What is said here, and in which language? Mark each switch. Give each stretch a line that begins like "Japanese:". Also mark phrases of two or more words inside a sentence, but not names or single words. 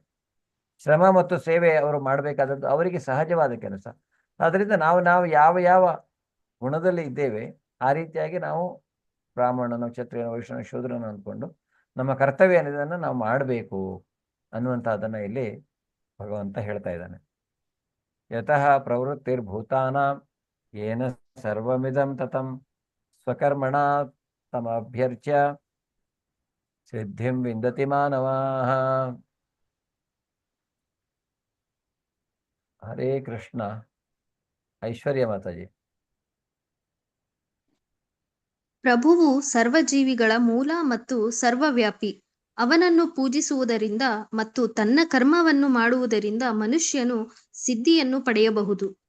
Kannada: ಶ್ರಮ ಮತ್ತು ಸೇವೆ ಅವರು ಮಾಡಬೇಕಾದದ್ದು ಅವರಿಗೆ ಸಹಜವಾದ ಕೆಲಸ. ಆದ್ದರಿಂದ ನಾವು ಯಾವ ಗುಣದಲ್ಲಿ ಇದ್ದೇವೆ ಆ ರೀತಿಯಾಗಿ ನಾವು ಬ್ರಾಹ್ಮಣನ, ಕ್ಷತ್ರಿಯನ, ವೈಶ್ಯನ, ಶೂದ್ರನ ಅಂದ್ಕೊಂಡು ನಮ್ಮ ಕರ್ತವ್ಯ ಅನ್ನೋದನ್ನು ನಾವು ಮಾಡಬೇಕು ಅನ್ನುವಂಥದ್ದನ್ನು ಇಲ್ಲಿ ಭಗವಂತ ಹೇಳ್ತಾ ಇದ್ದಾನೆ.
Sanskrit: ಯತಃ ಪ್ರವೃತ್ತಿರ್ಭೂತಾನಾಂ ಯೇನ ಸರ್ವಮಿದಂ ತತಂ ಸ್ವಕರ್ಮಣ ತಮಭ್ಯರ್ಚ್ಯ ಸಿದ್ಧಿಂ ವಿಂದತಿ ಮಾನವಾಃ. ಹರೇ ಕೃಷ್ಣ.
Kannada: ಐಶ್ವರ್ಯ ಮಾತಾಜಿ. ಪ್ರಭುವು ಸರ್ವಜೀವಿಗಳ ಮೂಲ ಮತ್ತು ಸರ್ವವ್ಯಾಪಿ. ಅವನನ್ನು ಪೂಜಿಸುವುದರಿಂದ ಮತ್ತು ತನ್ನ ಕರ್ಮವನ್ನು ಮಾಡುವುದರಿಂದ ಮನುಷ್ಯನು ಸಿದ್ಧಿಯನ್ನು ಪಡೆಯಬಹುದು.